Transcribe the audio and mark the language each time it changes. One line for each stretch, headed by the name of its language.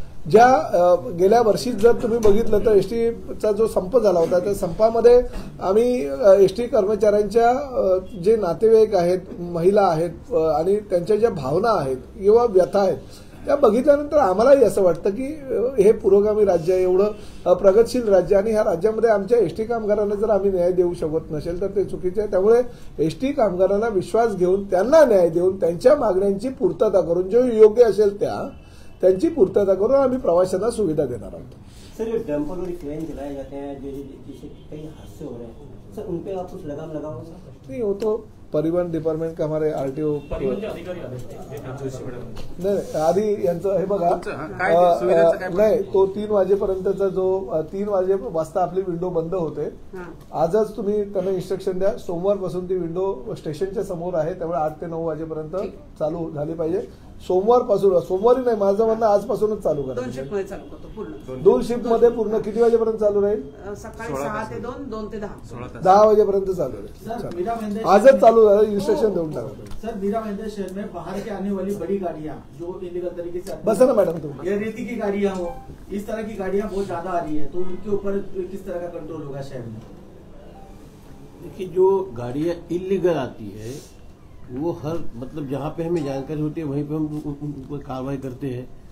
Marathi: ज्या गेल्या वर्षी जर तुम्ही बघितलं तर एसटीचा जो संप झाला होता त्या संपामध्ये आम्ही एसटी कर्मचाऱ्यांच्या जे नातेवाईक आहेत, महिला आहेत आणि त्यांच्या ज्या भावना आहेत किंवा व्यथा आहेत त्या बघितल्यानंतर आम्हालाही असं वाटतं की हे पुरोगामी राज्य आहे, एवढं प्रगतशील राज्य, आणि ह्या राज्यामध्ये आमच्या एसटी कामगारांना जर आम्ही न्याय देऊ शकत नसेल तर ते चुकीचे आहे. त्यामुळे एसटी कामगारांना विश्वास घेऊन त्यांना न्याय देऊन त्यांच्या मागण्यांची पूर्तता करून जो योग्य असेल त्यांची पूर्तता करून आम्ही प्रवाशांना सुविधा देणार आहोत.
Hindi: सर, ये टेम्पोररी क्रेन चलाए जाते हैं जिससे कई हादसे हो रहे हैं, सर उन पे आप कुछ लगाम लगाओ सर? नहीं, वो तो परिवहन डिपार्टमेंट का हमारे आरटीओ
Marathi: परिवहनचे अधिकारी आले नाही आधी यांचं हे बघा नाही, तो 3 वाजेपर्यंतचा जो 3 वाजता आपली विंडो बंद होते. आजच तुम्ही त्यांना इन्स्ट्रक्शन द्या, सोमवारपासून ती विंडो स्टेशनच्या समोर आहे, त्यामुळे 8 ते 9 वाजेपर्यंत चालू झाली पाहिजे. सोमवारी नाही, माझं म्हणणं आजपासूनच चालू करा. 2 शिफ्टमध्ये चालू करतो पूर्ण. 2 शिफ्टमध्ये पूर्ण किती वाजेपर्यंत चालू राहील? सकाळी 6 ते 2, 2 ते 10. 10 वाजेपर्यंत चालू राहील. आजच चालू झालं, इन्स्ट्रक्शन देऊन टाका.
Hindi: सर, मीरा भाईंदर शहर में बाहर से आने वाली बड़ी गाड़ियाँ जो इलीगल तरीके से बस है ना मैडम तुम या रेती की गाड़ियाँ हो, इस तरह की गाड़ियाँ बहुत ज्यादा आ रही है, तो उनके ऊपर किस तरह का कंट्रोल होगा शहर में? देखिए, जो गाड़ियाँ इलीगल आती है वो हर मतलब जहाँ पे हमें जानकारी होती है वहीं पे हम उन पर कार्रवाई करते हैं.